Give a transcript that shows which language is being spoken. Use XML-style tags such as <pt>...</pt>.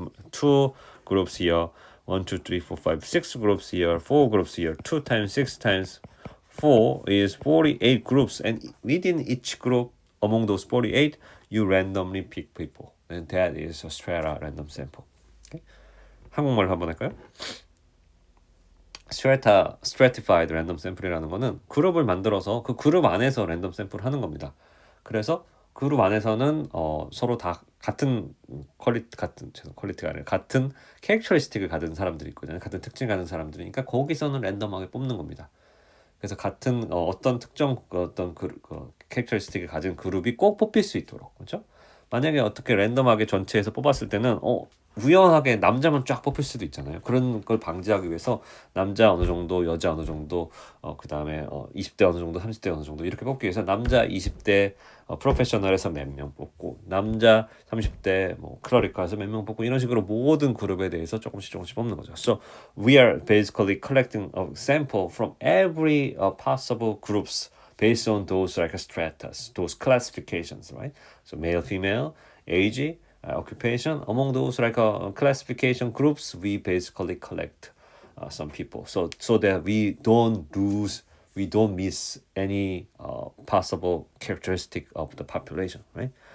<en>2 groups here. 1, 2, 3, 4, 5, 6 groups here. 4 groups here. 2 times 6 times 4 is 48 groups, and within each group, among those 48, you randomly pick people, and that is a strata random sample.</en> <ko>Okay? 한국말로 한번 할까요? stratified random sample이라는 거는 그룹을 만들어서 그 그룹 안에서 랜덤 샘플을 하는 겁니다. 그래서 그룹 안에서는 서로 다 같은 퀄리티가 아니라 같은 캐릭터리스틱을 가진 사람들이 있거든요. 같은 특징을 가진 사람들이니까 거기서는 랜덤하게 뽑는 겁니다. 그래서 같은 어떤 특정 어떤 캐릭터리스틱을 가진 그룹이 꼭 뽑힐 수 있도록, 그렇죠? 만약에 어떻게 랜덤하게 전체에서 뽑았을 때는 우연하게 남자만 쫙 뽑힐 수도 있잖아요. 그런 걸 방지하기 위해서 남자 어느 정도, 여자 어느 정도, 그 다음에 20대 어느 정도, 30대 어느 정도 이렇게 뽑기 위해서 남자 20대 프로페셔널에서 몇 명 뽑고, 남자 30대 뭐 클러리카에서 몇 명 뽑고, 이런 식으로 모든 그룹에 대해서 조금씩 뽑는 거죠.</ko> <en>So we are basically collecting a sample from every possible groups based on those like stratas, those classifications, right? So male, female, age, occupation. Among those like classification groups, we basically collect some people, so that we don't miss any possible characteristic of the population, right?</en>